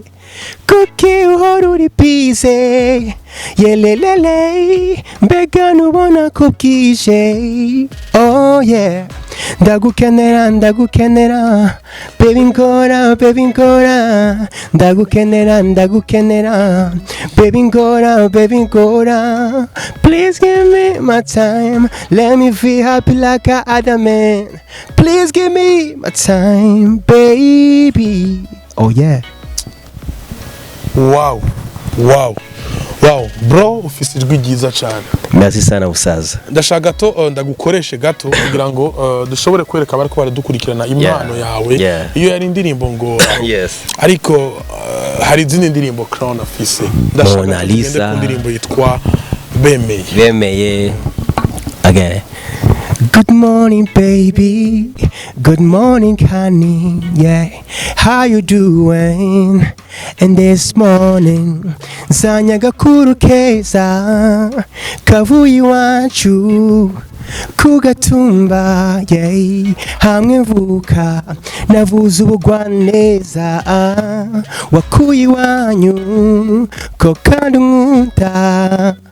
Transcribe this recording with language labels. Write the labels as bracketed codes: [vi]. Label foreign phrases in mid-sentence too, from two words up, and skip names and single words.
[rn] Kuki uhora uri bize, yelelele, mbega nubona ko bwije, [en] oh yeah. [rn] Ndagukenera, ndagukenera, baby ngora, baby ngora. Ndagukenera, ndagukenera, baby ngora, baby ngora. [en] Please give me my time, let me feel happy like a other man. Please give me my time, baby. Oh yeah. Wow, wow, wow, bro, [rn] ufise ijwi ryiza cyane. Merci sana usaza. Ndashaka gato ndagukoreshe gato kugira ngo dushobore kwereka abari ko baradukurikirana impano yawe. Iyo yari indirimbo ngo [en] Yes. [rn] Ariko hari izindi ndirimbo Crown afise. Ndashaka Mona Lisa. Indirimbo yitwa Bemeye. Bemeye. [en] Again. Good morning, baby. Good morning, honey. Yeah, how you doing? And this morning, [rn] zanya gakuru keza, kavuye iwacu kugatumba, yeah. Hamwe mvuka, navuze ubugwaneza, wakuye iwanyu ko kandi unkunda.